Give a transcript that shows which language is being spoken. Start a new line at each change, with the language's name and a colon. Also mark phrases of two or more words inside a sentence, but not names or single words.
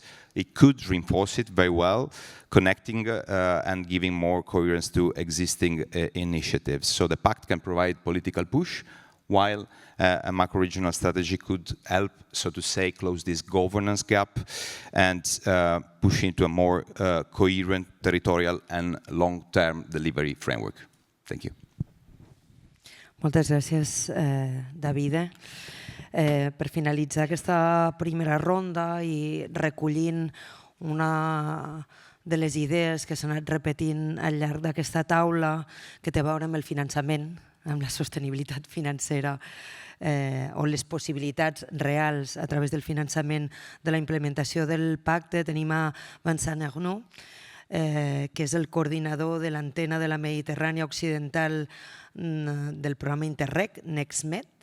English: It could reinforce it very well, connecting and giving more coherence to existing initiatives. So the Pact can provide political push, while a macro-regional strategy could help, so to say, close this governance gap and push into a more coherent territorial and long-term delivery framework. Thank you.
Catalan: Moltes gràcies, Davide. Per finalitzar aquesta primera ronda i recollint una de les idees que s'han anat repetint al llarg d'aquesta taula que té a veure amb el finançament, amb la sostenibilitat financera o les possibilitats reals a través del finançament de la implementació del pacte, tenim a Vincent Arnaud, que és el coordinador de l'antena de la Mediterrània Occidental del programa Interreg, NextMed.